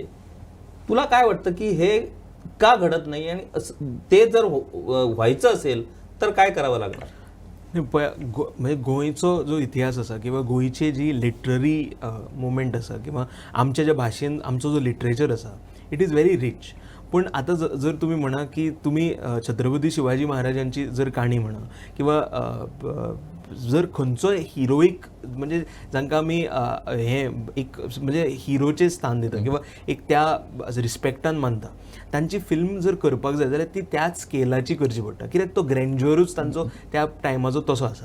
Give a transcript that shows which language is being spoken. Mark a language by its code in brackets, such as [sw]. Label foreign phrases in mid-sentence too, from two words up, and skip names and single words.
[mr] तुला काय वाटतं की हे का घडत नाही, आणि ते जर व्हायचं असेल तर काय करावं लागणार? [kok] म्हणजे गोंयचो जो इतिहास असा किंवा गोंयची जी [en] literary movement [kok] असा किंवा आमच्या ज्या भाशेन आमचो जो लिटरेचर असा, [en] it is very rich. [kok] पण आता जर तुम्ही म्हणा की तुम्ही छत्रपती शिवाजी महाराजांची जर काणी म्हणा किंवा जर खंयचो हिरोईक म्हणजे जांकां आमी हे एक म्हणजे हिरोचे स्थान दिता किंवा एक त्या रिस्पेक्टान मानता, तांची फिल्म जर करपाक जाय जाल्यार ती त्याच स्केलाची करची पडटा, कित्याक तो ग्रँड्युअरूच तांचो त्या टायमाचो तसो आसा.